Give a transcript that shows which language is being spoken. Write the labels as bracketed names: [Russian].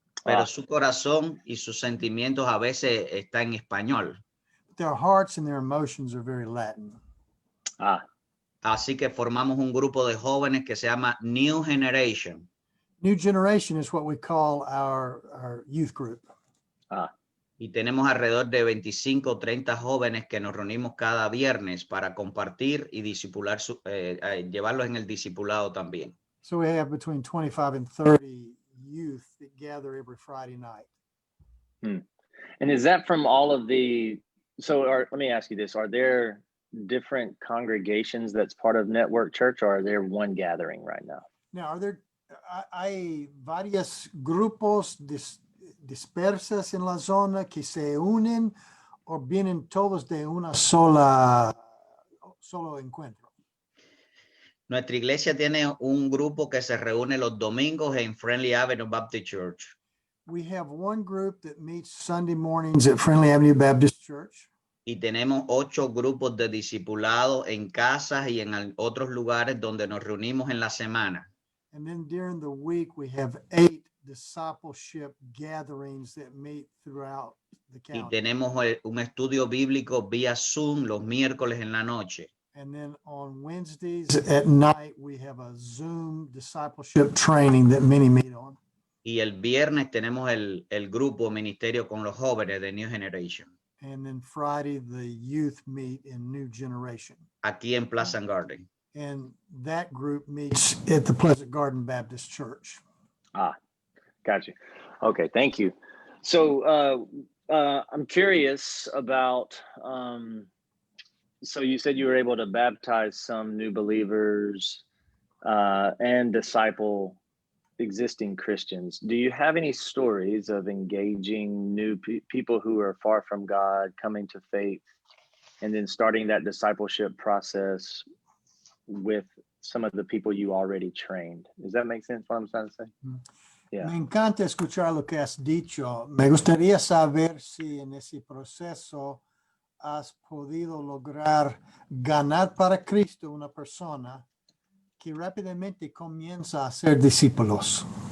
[Spanish] pero su corazón y sus sentimientos a veces están en español. [English] but their hearts and their emotions are very Latin. [Spanish] Así que formamos un grupo de jóvenes que se llama New Generation. [English] New generation is what we call our youth group. [Spanish] Y tenemos alrededor de 25 o 30 jóvenes que nos reunimos cada viernes para compartir y discipular, llevarlos en el discipulado también. [English] So we have between 25 and 30 youth that gather every Friday night. And is that from all of the, let me ask you this, are there different congregations that's part of Network Church, or are there one gathering right now? Now, are there, [Spanish] hay varios grupos dispersas en la zona que se unen o vienen todos de una solo encuentro? Nuestra iglesia tiene un grupo que se reúne los domingos en Friendly Avenue Baptist Church. [English] We have one group that meets Sunday mornings at Friendly Avenue Baptist Church. [Spanish] Y tenemos 8 grupos de discipulado en casas y en otros lugares donde nos reunimos en la semana. [English] And then during the week, we have 8 discipleship gatherings that meet throughout the [Spanish] Y [English] county. [Spanish] tenemos un estudio bíblico vía Zoom los miércoles en la noche. [English] And then on Wednesdays at night, we have a Zoom discipleship training that many meet on. [Spanish] Y el viernes tenemos el grupo ministerio con los jóvenes de New Generation. [English] And then Friday, the youth meet in New Generation. [Spanish] Aquí en Pleasant Garden. [English] And that group meets at the Pleasant Garden Baptist Church. Got you. Okay, thank you. So I'm curious about, so you said you were able to baptize some new believers and disciple existing Christians. Do you have any stories of engaging new people who are far from God, coming to faith, and then starting that discipleship process with some of the people you already trained? Does that make sense, what I'm trying to say? Yeah. [Spanish] Me encanta escuchar lo que has dicho. Me gustaría saber si en ese proceso has podido lograr ganar para Cristo una persona que rápidamente comienza a ser discípulos.